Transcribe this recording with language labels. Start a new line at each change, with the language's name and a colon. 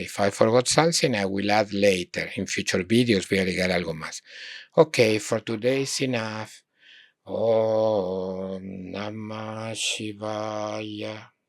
English: If I forgot something, I will add later. In future videos
Spanish: voy a agregar algo más.
English: Okay, for today is enough. Om Namah Shivaya.